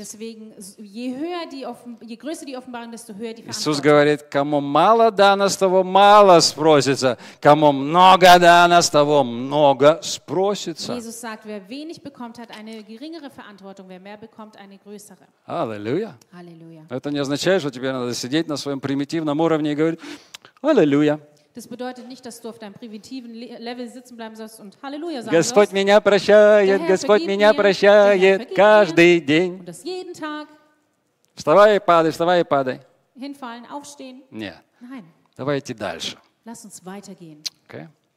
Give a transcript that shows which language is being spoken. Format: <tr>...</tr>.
<ru>Иисус говорит, кому мало дано, с того мало спросится. Кому много дано, с того много спросится. Аллилуйя. Это не означает, что тебе надо сидеть на своем примитивном уровне и говорить «Аллилуйя».</ru> <de>Das bedeutet nicht, dass du auf deinem primitiven Level sitzen bleiben sollst und Halleluja sagen sollst.</de> <ru>Господь меня прощает, Господь меня прощает каждый день.</ru> <de>Und das jeden Tag.</de> <ru>Вставай и падай, вставай и падай.</ru> <de>Hinfallen, aufstehen.</de> <ru>Нет.</ru> <de>Nein.</de> <ru>Давайте дальше.</ru> <de>Lass uns weitergehen. Okay.</de>